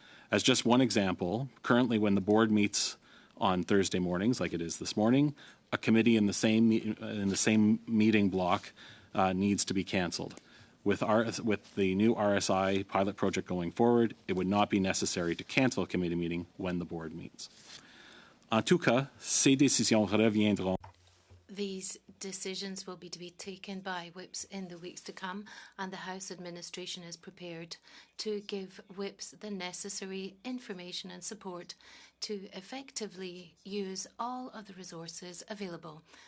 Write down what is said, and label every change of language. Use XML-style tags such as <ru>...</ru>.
<en>As just one example, currently when the board meets on Thursday mornings, like it is this morning, a committee in the same meeting block needs to be canceled. With the new RSI pilot project going forward, it would not be necessary to cancel a committee meeting when the board meets.</en> <fr>En tout cas, ces décisions reviendront.</fr> <en>These decisions will be to be taken by whips in the weeks to come, and the House administration is prepared to give whips the necessary information and support to effectively use all of the resources available.</en>